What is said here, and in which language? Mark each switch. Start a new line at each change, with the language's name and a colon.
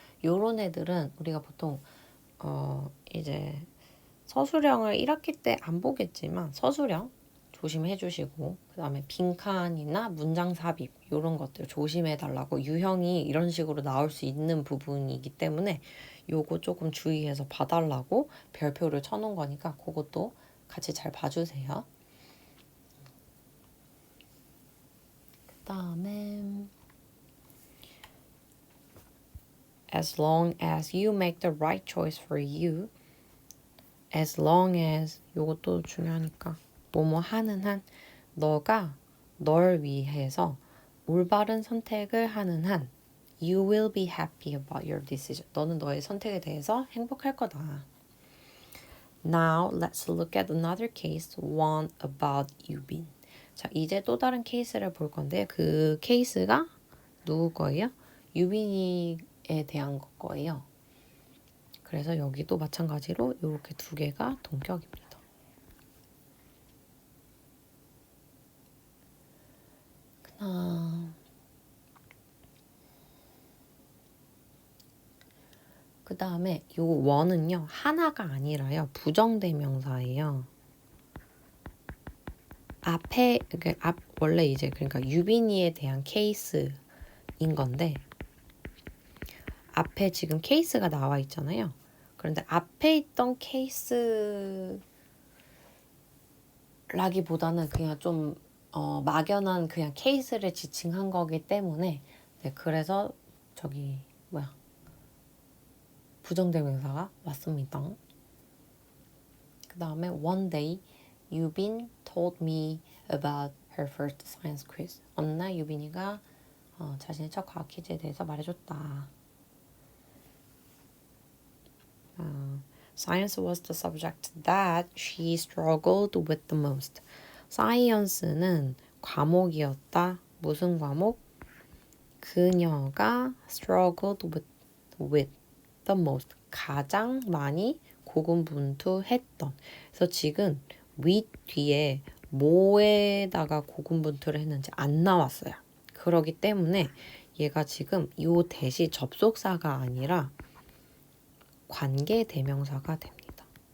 Korean: 요런 애들은 우리가 보통 이제 서술형을 1학기 때 안 보겠지만 서술형 조심해 주시고 그 다음에 빈칸이나 문장 삽입 이런 것들 조심해 달라고 유형이 이런 식으로 나올 수 있는 부분이기 때문에 요거 조금 주의해서 봐달라고 별표를 쳐놓은 거니까 그것도 같이 잘 봐주세요. 그 다음에
English: as long as you make the right choice for you as long as
Korean: 요것도 중요하니까 뭐뭐 하는 한
English: 너가 널 위해서 올바른 선택을 하는 한 you will be happy about your decision.
Korean: 너는 너의 선택에 대해서 행복할 거다.
English: Now let's look at another case, one about 유빈.
Korean: 자, 이제 또 다른 케이스를 볼 건데 그 케이스가 누구 거예요? 유빈이에 대한 거예요. 그래서 여기도 마찬가지로 이렇게 두 개가 동격입니다. 그 다음에 요 원은요 하나가 아니라요 부정대명사예요. 앞에 원래 이제 그러니까 유빈이에 대한 케이스인 건데 앞에 지금 케이스가 나와 있잖아요. 그런데 앞에 있던 케이스라기보다는 그냥 좀 막연한 그냥 케이스를 지칭한 거기 때문에 네, 그래서 부정대명사가 왔습니다.
English: 그 다음에 one day 유빈 told me about her first science quiz.
Korean: 어느 날 유빈이가 자신의 첫 과학 퀴즈에 대해서 말해줬다.
English: Science was the subject that she struggled with the most.
Korean: 사이언스는 과목이었다. 무슨 과목? 그녀가
English: struggled with the most.
Korean: 가장 많이 고군분투했던. 그래서 지금 with 뒤에 뭐에다가 고군분투를 했는지 안 나왔어요. 그러기 때문에 얘가 지금 요 대시 접속사가 아니라 관계 대명사가 됩니다.